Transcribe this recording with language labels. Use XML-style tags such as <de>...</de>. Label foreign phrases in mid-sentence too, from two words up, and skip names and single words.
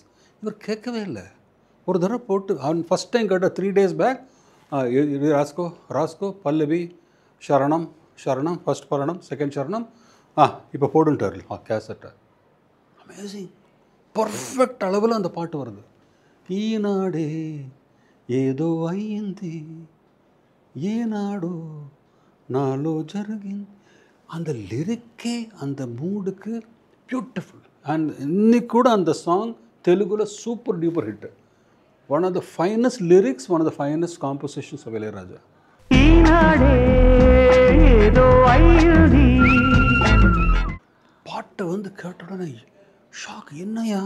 <ta>இவர் கேட்கவே இல்லை. ஒரு தடவை போட்டு அவன்</ta> <en>first time</en> <ta>கேட்டால்</ta> <en>3 days back</en> <ta>ராஸ்கோ பல்லவி சரணம் சரணம், ஃபஸ்ட் பரணம், செகண்ட் சரணம், இப்போ போடுன்ட்டார் கேசட்டை.</ta> <en>amazing, perfect</en> <ta>அளவில் அந்த பாட்டு வருது.</ta> <te>ఈనాడే ఏదో అయ్యింది, ఏనాడో నాలో జరిగింది.</te> <ta>அந்த லிரிக்கே அந்த மூடுக்கு பியூட்டிஃபுல். அண்ட் இன்னைக்கு கூட அந்த சாங் தெலுங்குல</ta> <en>super duper hit. one of the finest lyrics, one of the finest compositions of இளையராஜா.</en> <ta>பாட்டை வந்து கேட்ட உடனே ஷாக், என்னையா.</ta>